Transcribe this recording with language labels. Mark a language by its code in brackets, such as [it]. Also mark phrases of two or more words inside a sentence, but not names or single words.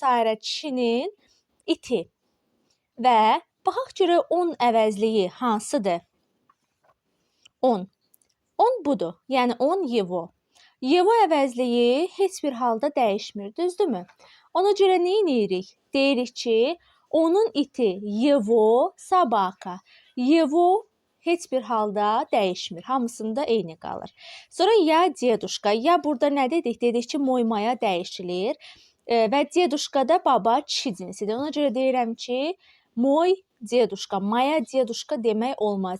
[az] kişinin iti və baxaq görək 10 əvəzliyi hansıdır? 10. 10 budur, yəni 10 его. Его əvəzliyi heç bir halda dəyişmir, düzdürmü? Ona görə nə edirik? Deyirik ki, onun iti [ru] его собака. [az] Его heç bir halda dəyişmir. Hamısında eyni qalır. Sonra ya deduşka. Ya burada nə dedik? Dedik ki, moymaya dəyişilir. Və deduşka da baba kişi cinsidir. Ona görə deyirəm ki, [ru] мой дедушка, моя дедушка [az] demək olmaz.